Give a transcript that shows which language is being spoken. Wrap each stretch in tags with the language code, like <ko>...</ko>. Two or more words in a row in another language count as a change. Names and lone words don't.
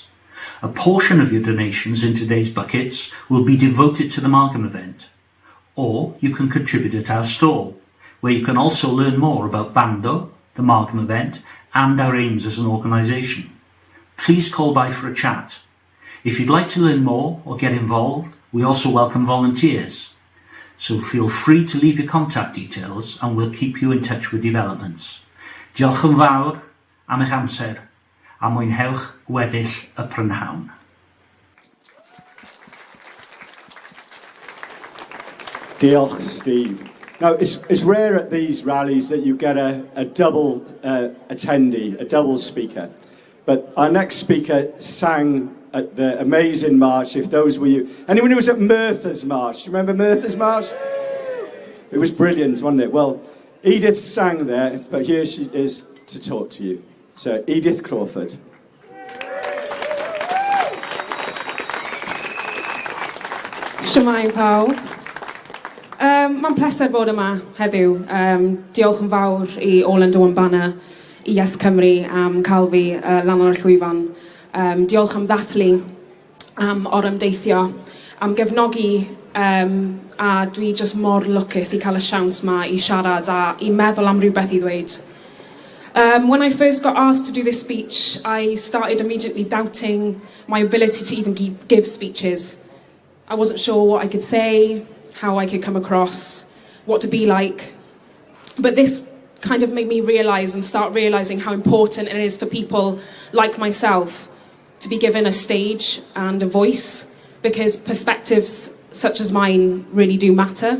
<en>A portion of your donations in today's buckets will be devoted to the Margam event, or you can contribute at our stall, where you can also learn more about Bando, the Margam event, and our aims as an organisation. Please call by for a chat. If you'd like to learn more or get involved, we also welcome volunteers. So feel free to leave your contact details and we'll keep you in touch with developments.</en> <cy>Diolch yn fawr am eich amser a mwynhewch gweddill y prynhawn. Diolch, Steve.</cy> <en>Now, it's rare at these rallies that you get a double attendee, a double speaker. But our next speaker sang at the amazing march, if those were you. Anyone who was at Merthyr's March? Do you remember Merthyr's March? It was brilliant, wasn't it? Well, Edith sang there, but here she is to talk to you. So, Edith Crawford.</en> <cy>Shwmae pawb. Mae'n pleser bod yma heddiw. Diolch yn fawr I All yn Dwan Banner, I Yes Cymru am cael fi lan o'r llwyfan. Diolch am ddathlu, am orymdeithio, am gefnogi, a dwi just mor lwcus I cael y siawns yma I siarad a I meddwl am rhywbeth I ddweud.</cy> <en>When I first got asked to do this speech, I started immediately doubting my ability to even give speeches. I wasn't sure what I could say, how I could come across, what to be like. But this kind of made me realise and start realising how important it is for people like myself to be given a stage and a voice, because perspectives such as mine really do matter.</en>